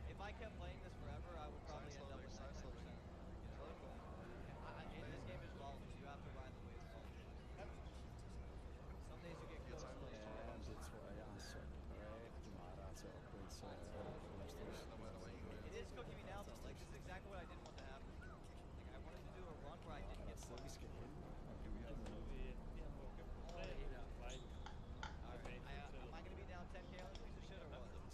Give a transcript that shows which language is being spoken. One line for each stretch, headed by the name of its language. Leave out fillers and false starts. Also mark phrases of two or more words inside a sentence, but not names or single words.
English: I kept playing this forever, I would probably end up with 99% of them. And this game is flawless. You have to ride the wave flawless. Some days you get close to like
Danish: Det tror jeg har solgt rigtig meget, der er til upgrades.
English: It is cooking me now though. Like this is exactly what I didn't want to happen. Like I wanted to do a run where I didn't get fucked.
Danish: Vi skal hen.
English: Alright, am I gonna be down 10k on this piece of shit or what?